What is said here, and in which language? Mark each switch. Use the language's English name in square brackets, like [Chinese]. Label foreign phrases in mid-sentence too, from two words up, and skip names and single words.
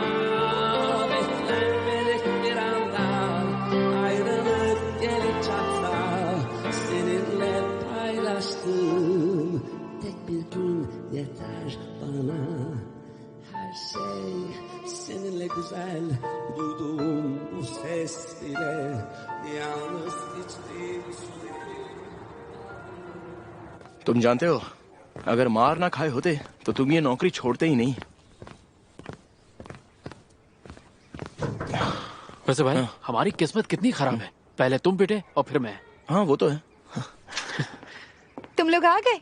[Turkish] Beklenmedik bir anda ayrılık gelip çatsa, seninle paylaştığım tek bir gün yeter bana. Her şey seninle güzel, duyduğum bu ses bile yalnız içtiğim su değil. [Hindi] तुम जानते हो, अगर मार ना खाए होते तो तुम ये नौकरी छोड़ते ही नहीं। वैसे भाई, हमारी किस्मत कितनी खराब है, पहले तुम पिटे और फिर मैं। हाँ वो तो है। तुम लोग आ गए।